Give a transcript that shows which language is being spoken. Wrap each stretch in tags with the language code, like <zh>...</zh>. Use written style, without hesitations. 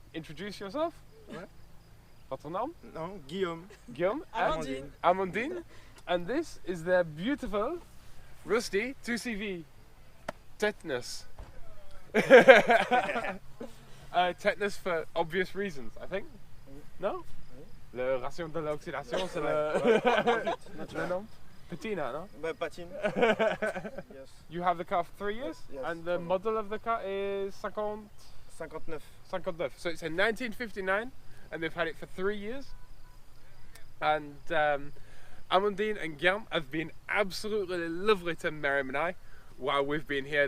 <en>Introduce yourself. What's your name? No, Guillaume. Guillaume? Amandine. Amandine. And this is their beautiful, rusty 2CV. TETANUS. TETANUS for obvious reasons, I think. No?</en> <fr>Le ration de l'oxydation, c'est le nom?</fr> <en>Patina, no? Patine. Yes. You have the car for 3 years? Yes. And the model of the car is 59. 59. So it's a 1959, and they've had it for 3 years. And Amandine and Guillaume have been absolutely lovely to Miriam and I while we've been here.</en>